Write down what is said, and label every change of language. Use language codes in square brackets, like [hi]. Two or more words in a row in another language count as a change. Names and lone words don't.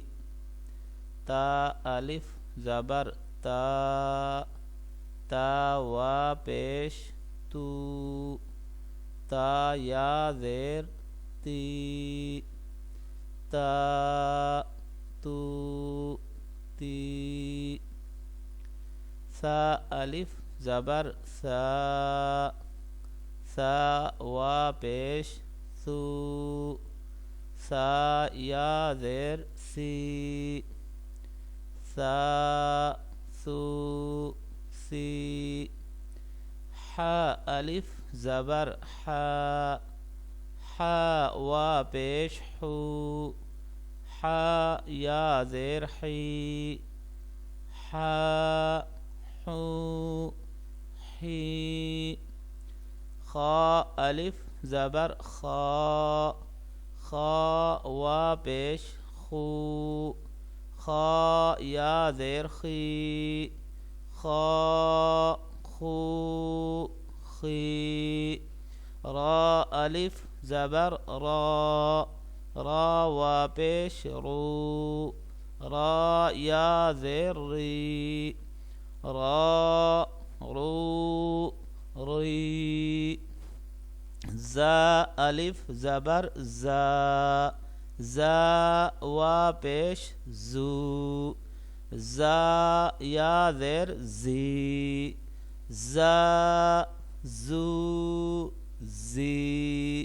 [ur] تا الف زبر تا، تا وا پیش تو، تا یا زیر تی، تا تو تی۔ سا الف زبر سا، سا وا پیش سو، سا یا زیر سی، سا سو سی۔ حا الف زبر حا، حا وا پیش حو، حا یا زیر حی، حا حو حی۔ خا الف زبر خا، خا وا پیش خو، خا یا زیر خی، خا خو خی۔ را الف زبر را، را وا پیش رو، را یا زیر ری، را رو ری۔ زا الف زبر زا، زا وا پیش زو، زا یا زیر زی، زا زو زی۔